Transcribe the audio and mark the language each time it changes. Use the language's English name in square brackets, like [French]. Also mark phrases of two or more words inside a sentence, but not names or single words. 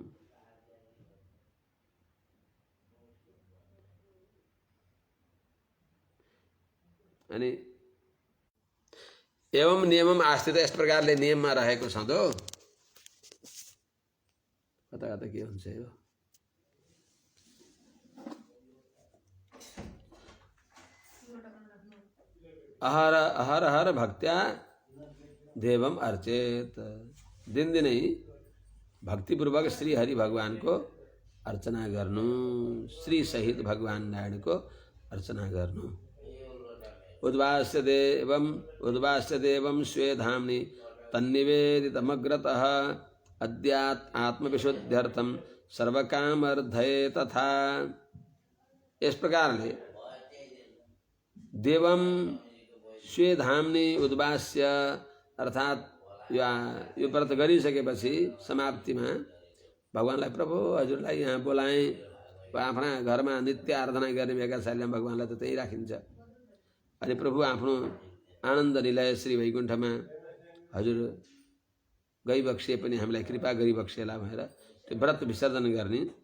[Nepali] अनि [Sanskrit] एवं नियमम आस्थित, [Nepali] यस प्रकारले नियममा रहेको सधो। कता कता के हुन्छ यो? [Sanskrit] अहर अहर हर भक्त्या देवम अर्चेत। [Nepali] दिनदिनै भक्तिपूर्वक श्री हरि भगवान को अर्चना गर्नु, श्री सहित भगवान नारायण को अर्चना गर्नु। [Sanskrit] उद्वास्य देवम स्वे धामनि तन्निवेदितमग्रतः अद्यात् आत्मविशुद्ध्यर्थम सर्वकामर्धये तथा। [Nepali] इस प्रकार ले [Sanskrit] देवम स्वे धामनि उद्वास्य [Nepali] अर्थात यो व्रत गरिसकेपछि समाप्तिमा भगवानलाई प्रभु हजुरलाई यहाँ बोलाएँ, आफ्ना घरमा नित्य आराधना गर्ने भएका शैलीमा भगवानलाई त त्यही राखिन्छ। अनि प्रभु आफ्नो आनन्द निलय श्री वैकुण्ठमा हजुर गइबक्सिए पनि हामीलाई कृपा गरिबक्सिएला भनेर त्यो व्रत विसर्जन गर्ने।